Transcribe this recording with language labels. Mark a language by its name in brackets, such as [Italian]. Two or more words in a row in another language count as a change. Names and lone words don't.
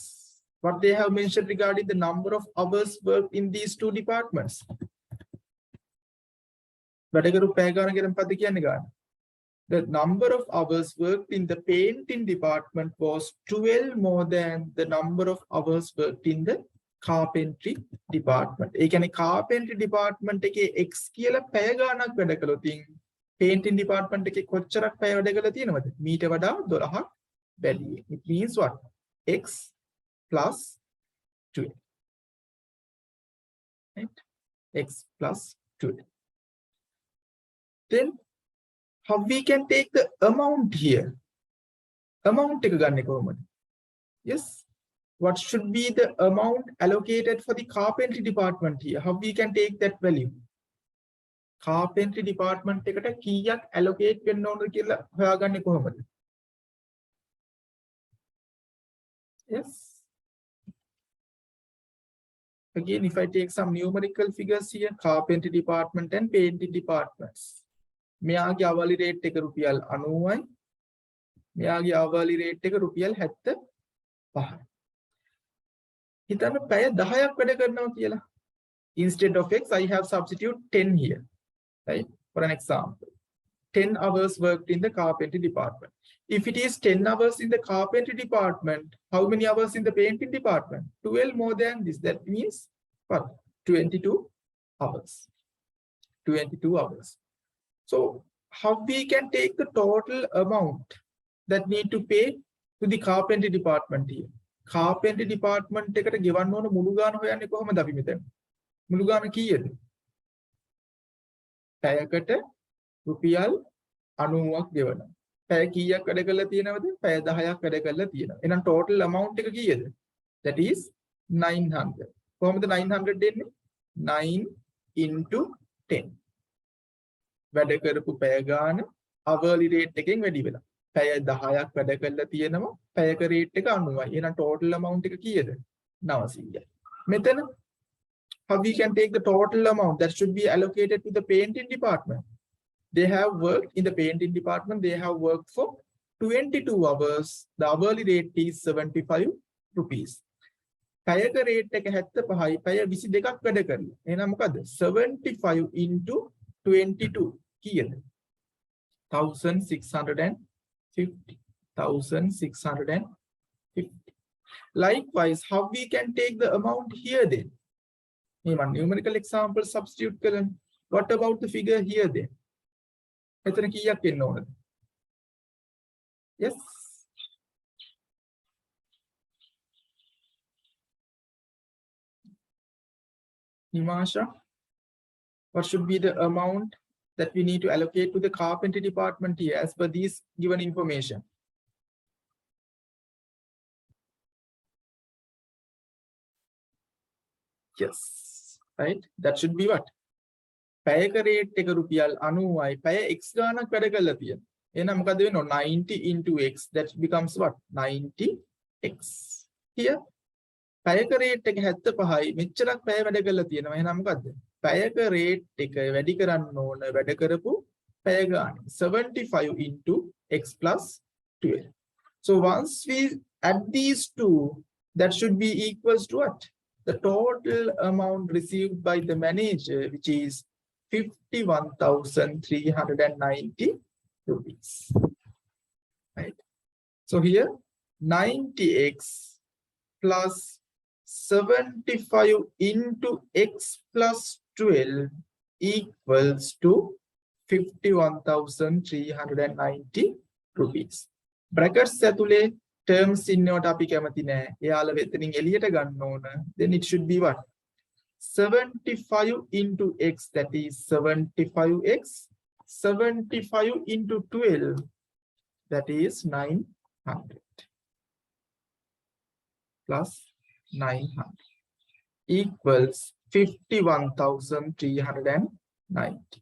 [English] What they have mentioned regarding the number of hours worked in these two departments. The number of hours worked in the painting department was 12 more than the number of hours worked in the carpentry department. [Sinhala] ඒ කියන්නේ [English] carpentry department [Sinhala] එකේ x කියලා පැය ගාණක් වැඩ කළොත් [English] painting department [Sinhala] එකේ කොච්චරක් පැය වැඩ කළා තියෙනවද? මීට වඩා 12ක් වැඩි. [English] It means what? X plus 12. Right? X plus 12. Then how we can take the amount here? [Sinhala] Amount එක ගන්නෙ කොහොමද? [English] Yes. What should be the amount allocated for the carpentry department here? How we can take that value? Carpentry department [Sinhala] එකට කීයක් allocate වෙන්න ඕනද කියලා හොයාගන්නේ කොහොමද? [English] Yes. Again, if I take some numerical figures here, carpentry department and painting departments. [Sinhala] මෙයාගේ [English] hourly rate [Sinhala] එක රුපියල් 90යි. මෙයාගේ [English] hourly rate [Sinhala] එක රුපියල් 75යි. හිතන්න පැය 10ක් වැඩ කරනවා කියලා. [English] Instead of X, I have substitute 10 here. Right? For an example, 10 hours worked in the carpentry department. If it is 10 hours in the carpentry department, how many hours in the painting department? 12 more than this. That means what? 22 hours. 22 hours. So how we can take the total amount that need to pay to the carpentry department here? Carpentry department [Sinhala] එකට ගෙවන්න ඕන මුළු ගාන හොයන්නේ කොහොමද අපි මෙතන? මුළු ගාන කීයද? පැයකට රුපියල් 90ක් ගෙවනවා. පැය කීයක් වැඩ කරලා තියෙනවද? පැය 10ක් වැඩ කරලා තියෙනවා. එහෙනම් [English] total amount [Sinhala] එක කීයද? [English] That is 900. [Sinhala] කොහොමද 900 දෙන්නේ? [English] 9 into 10. [Sinhala] වැඩ කරපු පැය ගාන [English] hourly rate [Sinhala] එකෙන් වැඩි වෙලා. පැය 10ක් වැඩ කරලා තියෙනවා. පැයක rate එක 90යි. එහෙනම් [English] total amount [Sinhala] එක කීයද? 900යි. [English] මෙතන how we can take the total amount that should be allocated to the painting department? They have worked in the painting department. They have worked for 22 hours. The hourly rate is 75 rupees. [Sinhala] පැයක rate එක 75යි. පැය 22ක් වැඩ කරලා. එහෙනම් මොකද? [English] 75 into 22 [Sinhala] කීයද? 1650. 1650. [English] Likewise, how we can take the amount here then? Numerical example substitute කරන්න. What about the figure here then? [Sinhala] එතන කීයක් වෙන්න ඕනද? [English] Yes. Nimasha, what should be the amount that we need to allocate to the carpentry department here as per these given information? Yes, right? That should be what? [Sinhala] පැයක rate එක රුපියල් 90යි. පැය x ගාණක් වැඩ කරලා තියෙනවා. එහෙනම් මොකද වෙන්නේ? [English] 90 into x, that becomes what? [Sinhala] 90x. Here පැයක rate එක 75යි. මෙච්චරක් පැය වැඩ කරලා තියෙනවා. එහෙනම් මොකද්ද? පැයක rate එක වැඩි කරන්න ඕන වැඩ කරපු පැය ගාණ. [English] 75 into x plus 12. So once we add these two, that should be equals to what? The total amount received by the manager, which is 51,390 rupees. Right? So here 90x plus 75 into x plus 12 equals to 51,390 rupees. [Sinhala] Brackets ඇතුලේ terms ඉන්නවට අපි කැමති නෑ. එයාලා වෙතනින් එළියට ගන්න ඕන. [English] Then it should be what? 75 into x, that is 75x. 75 into 12, that is 900. Plus 900 equals 51,390.